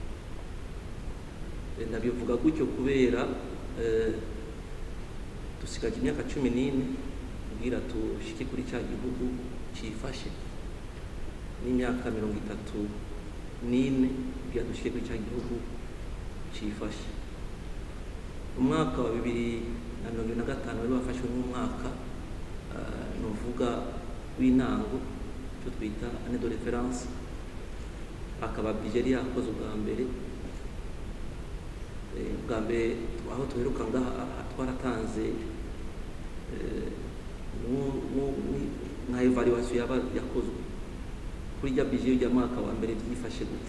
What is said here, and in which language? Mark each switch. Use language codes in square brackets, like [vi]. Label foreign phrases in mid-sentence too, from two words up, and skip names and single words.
[rn] Ndabivuga gutyo kubera dusigaje imyaka 14 kugira tushike kuri cya gihugu cifashe, n'imyaka 34 kugira dushike kuri cya gihugu cifashe. Umwaka wa 2025 wari wafashwe n'umwaka novuga w'intango cyo twita [fr] année de référence, [rn] akaba bijeri yakoze ubwa mbere aho tuheruka ngaha twaratanze nka evaluation yakozwe kuri rya bije ya mwaka wa mbere byifashe gute.